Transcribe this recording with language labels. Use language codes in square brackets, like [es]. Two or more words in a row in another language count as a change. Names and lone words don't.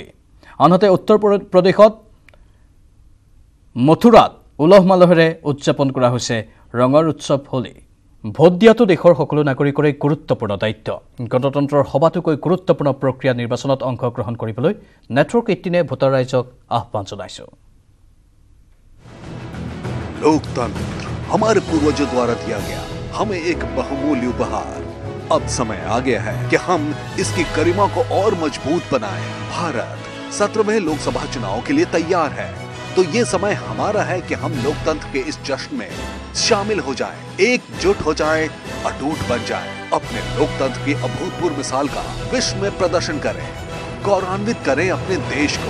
[as] আনহাতে উত্তৰ প্ৰদেশত মথুৰাত উলহ মালহেৰে উদযাপন কৰা হৈছে ৰঙৰ উৎসৱ হোলী। ভোট দিয়াটো দেশৰ সকলো নাগৰিকৰে গুৰুত্বপূৰ্ণ দায়িত্ব। গণতন্ত্ৰৰ সবাতোকৈ গুৰুত্বপূৰ্ণ প্ৰক্ৰিয়া নিৰ্বাচনত অংশগ্ৰহণ কৰিবলৈ নেটৱৰ্ক 18 ভোটাৰ ৰাইজক আহ্বান জনাইছে। [hi] लोकतंत्र हमारे पूर्वजों द्वारा दिया गया हमें एक बहुमूल्य उपहार। अब समय आ गया है कि हम इसकी गरिमा को और मजबूत बनाएं। भारत 17वें लोकसभा चुनाव के लिए तैयार है, तो ये समय हमारा है कि हम लोकतंत्र के इस जश्न में शामिल हो जाएं, एकजुट हो जाएं, अटूट बन जाएं, अपने लोकतंत्र की अभूतपूर्व मिसाल का विश्व में प्रदर्शन करें, गौरवान्वित करें अपने देश को।